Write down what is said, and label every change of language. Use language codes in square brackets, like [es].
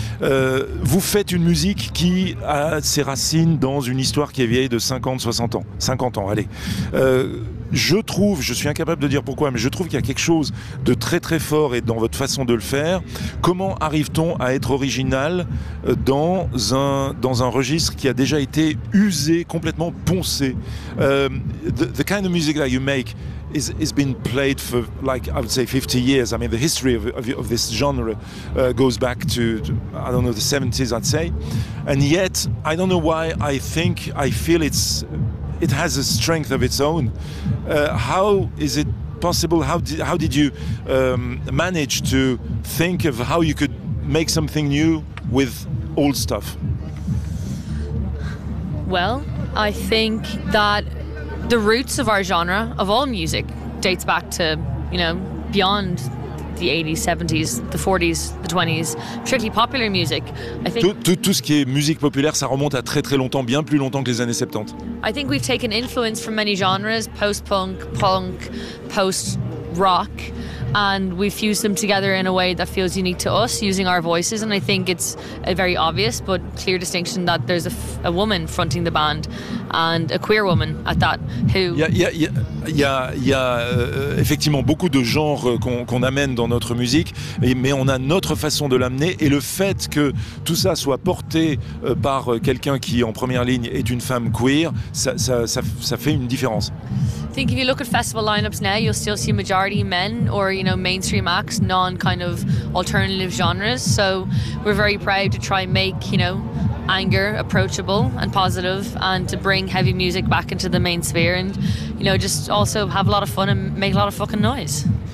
[fr] Vous faites une musique qui a ses racines dans une histoire qui est vieille de 50, 60 ans. 50 ans, allez. Je suis incapable de dire pourquoi, mais je trouve qu'il y a quelque chose de très très fort et dans votre façon de le faire. Comment arrive-t-on à être original dans un registre qui a déjà été usé, complètement poncé? [en] The kind of music that you make has been played for, like, I would say 50 years. I mean, the history of this genre goes back to, I don't know, the 70s, I'd say. And yet, I don't know why I feel it's... It has a strength of its own. How is it possible? How did you manage to think of how you could make something new with old stuff? Well, I think that the roots of our genre, of all music, dates back to, you know, beyond the 80s, 70s, the 40s, the 20s, strictly popular music. I think [fr] tout ce qui est musique populaire, ça remonte à très très longtemps, bien plus longtemps que les années 70. [en] I think we've taken influence from many genres, post-punk, punk, post-rock, and we've fused them together in a way that feels unique to us, using our voices, and I think it's a very obvious but clear distinction that there's a woman fronting the band, and a queer woman at that, who... [fr] Il y a effectivement beaucoup de genres qu'on amène dans notre musique, mais on a notre façon de l'amener, et le fait que tout ça soit porté par quelqu'un qui, en première ligne, est une femme queer, ça fait une différence. [en] I think if you look at festival lineups now, you'll still see majority men, or, you know, mainstream acts, non kind of alternative genres. So we're very proud to try and make, you know, anger approachable and positive, and to bring heavy music back into the main sphere, and, you know, just also have a lot of fun and make a lot of fucking noise.